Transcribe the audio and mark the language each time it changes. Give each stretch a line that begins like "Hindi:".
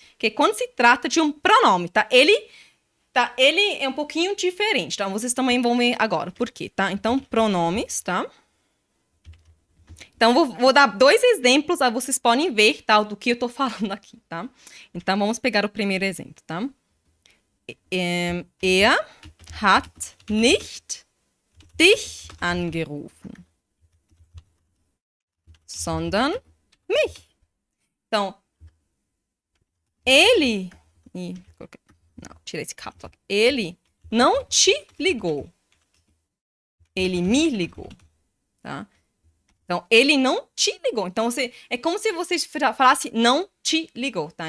Portuguese: Que é quando se trata de um pronome, tá? Ele é um pouquinho diferente, tá? Vocês também vão ver agora por quê, tá? Então, pronomes, tá? Então, vou dar dois exemplos, aí vocês podem ver, tá? Do que eu tô falando aqui, tá? Então, vamos pegar o primeiro exemplo, tá?
German: Er hat nicht dich angerufen, sondern mich.
Portuguese: Então, ele... Não, tirei esse caps lock. Ele não te ligou. Ele me ligou, tá? Então, ele não te ligou. Então, é como se você falasse não te ligou, tá?